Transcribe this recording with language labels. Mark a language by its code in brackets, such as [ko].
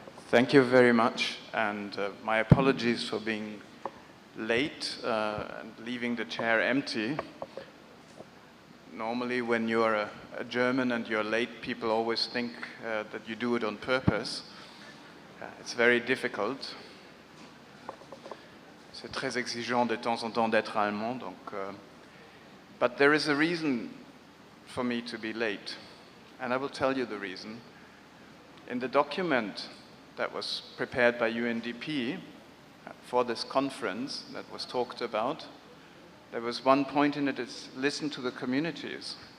[en] Thank you very much, and my apologies for being late and leaving the chair empty. Normally, when you're a German and you're late, people always think that you do it on purpose. It's very difficult. [fr] C'est très exigeant de temps en temps d'être allemand, donc. [en] But there is a reason for me to be late, and I will tell you the reason. In the document that was prepared by UNDP for this conference that was talked about, there was one point in it, is listen to the communities.